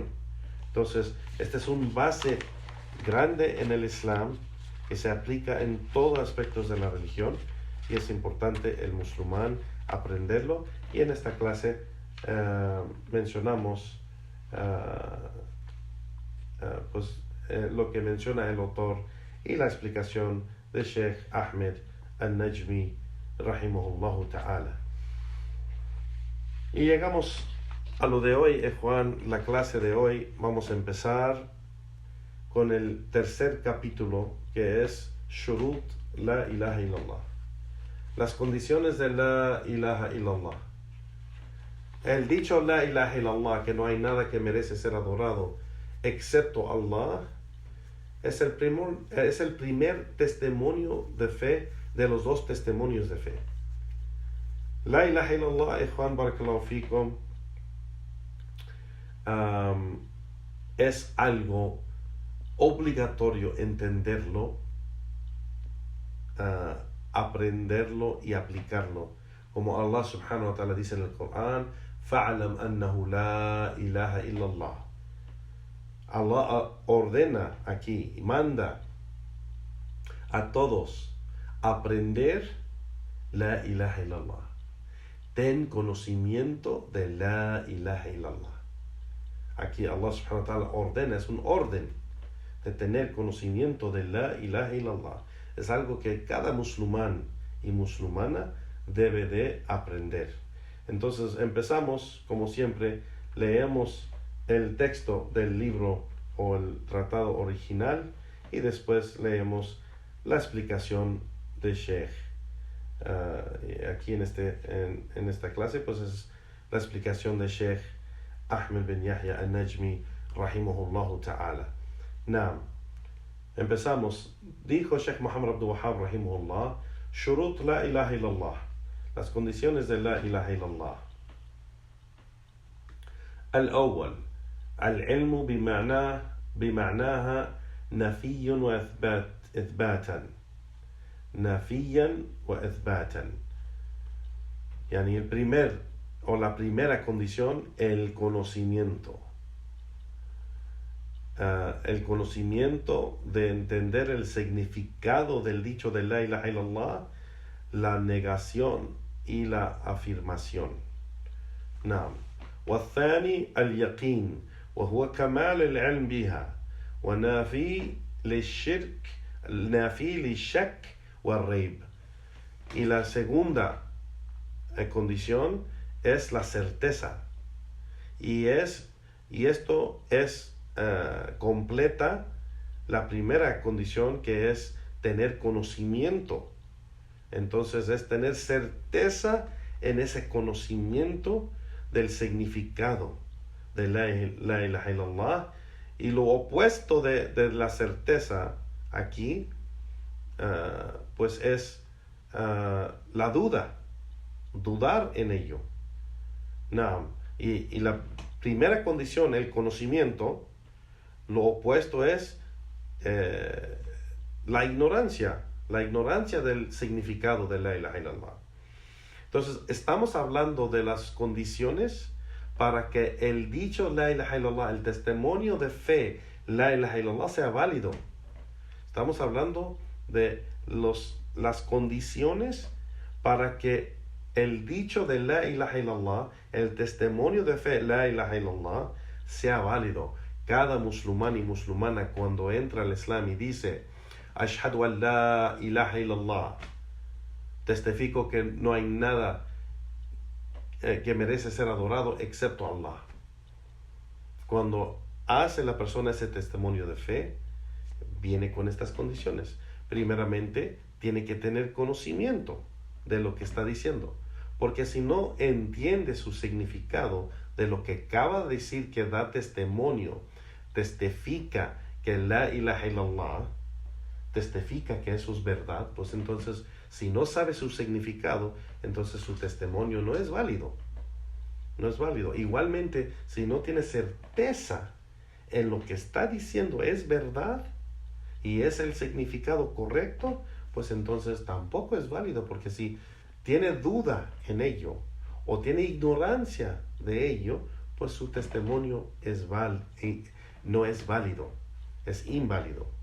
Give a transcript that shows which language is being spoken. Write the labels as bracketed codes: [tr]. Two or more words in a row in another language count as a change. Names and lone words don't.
[es] Entonces, este es un base grande en el Islam que se aplica en todos aspectos de la religión, y es importante el musulmán aprenderlo. Y en esta clase mencionamos lo que menciona el autor y la explicación de Sheikh Ahmed al-Najmi [ar] رحمه الله تعالى. [es] Y llegamos a lo de hoy, Juan, la clase de hoy. Vamos a empezar con el tercer capítulo, que es [ar] شروط لا إله إلا الله, [es] las condiciones de [ar] لا إله إلا الله. [es] El dicho [ar] لا إله إلا الله, [es] que no hay nada que merece ser adorado excepto Allah, es el primer testimonio de fe de los dos testimonios de fe. [ar] لا إله إلا الله, [es] Juan [ar] بارك الله فيكم, [es] es algo obligatorio entenderlo, aprenderlo y aplicarlo. Como Allah [ar] سبحانه وتعالى [es] dice en el Corán, [ar] فَعْلَمْ أَنَّهُ لَا إِلَهَ إِلَّا اللَّهِ. [es] Allah ordena aquí, manda a todos aprender [ar] لا إله إلا الله. [es] Ten conocimiento de [ar] لا إله إلا الله. [es] Aquí Allah [ar] سبحانه وتعالى [es] ordena, es un orden de tener conocimiento de [ar] لا إله إلا الله. [es] Es algo que cada musulmán y musulmana debe de aprender. Entonces empezamos, como siempre, leemos el texto del libro o el tratado original y después leemos la explicación de Sheikh. Aquí en esta clase pues es la explicación de Sheikh Ahmed bin Yahya al-Najmi [ar] رحمه الله تعالى. [es] Naam. Empezamos. Dijo Sheikh Muhammad Abdul Wahhab rahimahullah, [ar] شروط لا إله إلا الله, [es] las condiciones de [ar] لا إله إلا الله. الأول العلم بمعناها نفي وإثباتا نفيا وإثباتا. [es] يعني la primera condición, el conocimiento. El conocimiento de entender el significado del dicho de [ar] لا إله إلا الله, [es] la negación y la afirmación. نعم. والثاني اليقين وهو كمال العلم بها ونافي للشك والريب. Y la segunda condición es la certeza, y esto es completa la primera condición, que es tener conocimiento. Entonces es tener certeza en ese conocimiento del significado de [ar] لا إله إلا الله. [es] Y lo opuesto de la certeza aquí pues es la dudar en ello. Y la primera condición, el conocimiento, lo opuesto es la ignorancia del significado de [ar] لا إله إلا الله. [es] Entonces estamos hablando de las condiciones para que el dicho [ar] لا إله إلا الله, [es] el testimonio de fe [ar] لا إله إلا الله, [es] sea válido. Estamos hablando de las condiciones para que el dicho de [ar] لا إله إلا الله, [es] el testimonio de fe [ar] لا إله إلا الله, [es] sea válido. Cada musulmán y musulmana, cuando entra al Islam y dice [ar] أشهد أن لا إله إلا الله, [es] testifico que no hay nada que merece ser adorado excepto Allah. Cuando hace la persona ese testimonio de fe, viene con estas condiciones. Primeramente, tiene que tener conocimiento de lo que está diciendo, porque si no entiende su significado de lo que acaba de decir, que da testimonio, testifica que [ar] لا إله إلا الله, [es] testifica que eso es verdad, pues entonces, si no sabe su significado, entonces su testimonio no es válido. No es válido. Igualmente, si no tiene certeza en lo que está diciendo es verdad y es el significado correcto, pues entonces tampoco es válido, porque si tiene duda en ello o tiene ignorancia de ello, pues su testimonio no es válido, es inválido.